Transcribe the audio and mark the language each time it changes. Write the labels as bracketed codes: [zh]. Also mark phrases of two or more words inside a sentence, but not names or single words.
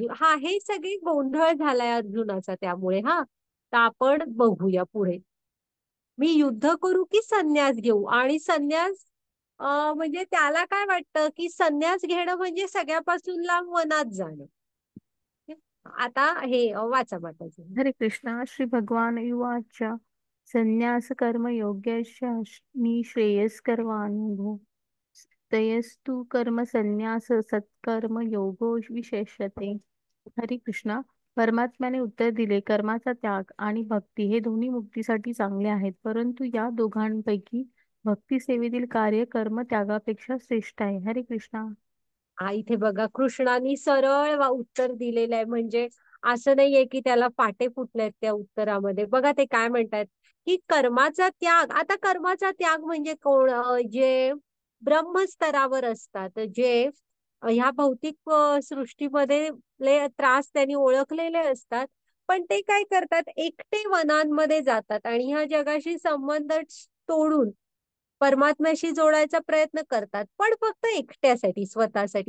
[mr] हा, हे सगळे गोंधळ झालाय अर्जुनाचा त्यामुळे. हा, तर आपण बघूया पुढे. मी युद्ध करू की संन्यास घेऊ, आणि संन्यास म्हणजे त्याला काय वाटतं की संन्यास घेणं म्हणजे सगळ्यापासून लांब वनात जाणं. आता हे वाचा माताजी. हरे कृष्णा. [sa] श्री भगवान युवाच. संन्यास कर्म योग्यस्य निःश्रेयस्करवानुभो तयस्तु कर्म संन्यास सत्कर्म योगो विशेष्यते. [mr] हरे कृष्णा. परमात्म्याने उत्तर दिले, कर्माचा त्याग आणि भक्ती हे दोन्ही मुक्तीसाठी चांगले आहेत, परंतु या दोघांपैकी भक्ती सेवेतील कार्य कर्म त्यागापेक्षा श्रेष्ठ आहे. हरे कृष्णा. हा, इथे बघा कृष्णाने सरळ उत्तर दिलेलं आहे. म्हणजे असं नाहीये की त्याला फाटे फुटलेत त्या उत्तरामध्ये. बघा ते काय म्हणतात की कर्माचा त्याग. आता कर्माचा त्याग म्हणजे कोण? जे ब्रह्मस्तरावर असतात, जे ह्या भौतिक सृष्टीमध्ये त्रास त्यांनी ओळखलेले असतात, पण ते काय करतात, एकटे वनांमध्ये जातात आणि ह्या जगाशी संबंध तोडून परमात्म्याशी जोडायचा प्रयत्न करतात, पण फक्त एकट्यासाठी, स्वतःसाठी.